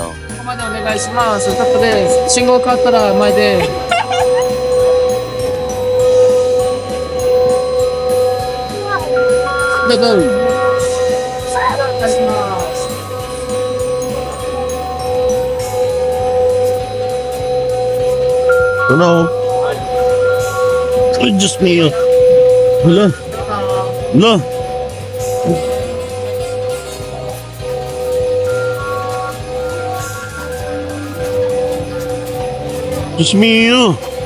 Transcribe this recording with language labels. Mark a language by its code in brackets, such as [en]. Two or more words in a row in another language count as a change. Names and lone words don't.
[ja] ここまでお願いします。ストップです。信号変わったら前で。どうぞ。お願いします。 Hello? [tl] Ay, Diyos mio. Hala. Hala. Diyos mio.